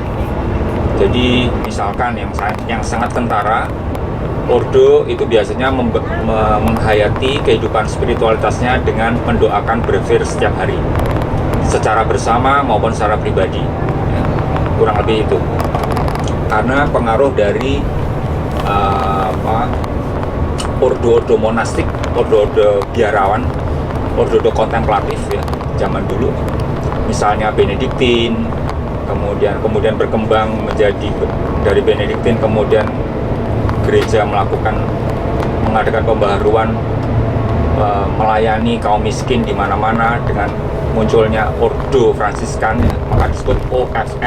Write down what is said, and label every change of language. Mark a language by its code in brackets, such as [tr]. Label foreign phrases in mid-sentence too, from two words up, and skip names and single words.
[id] Jadi misalkan yang sangat kentara, ordo itu biasanya menghayati kehidupan spiritualitasnya dengan mendoakan berzikir setiap hari, secara bersama maupun secara pribadi. Ya, kurang lebih itu. Karena pengaruh dari ordo-ordo monastik, ordo-ordo biarawan, ordo-ordo kontemplatif ya zaman dulu. Misalnya Benediktin, kemudian berkembang menjadi dari Benediktin, kemudian gereja mengadakan pembaharuan, melayani kaum miskin di mana-mana dengan munculnya ordo Fransiskan ya, maka disebut OFM.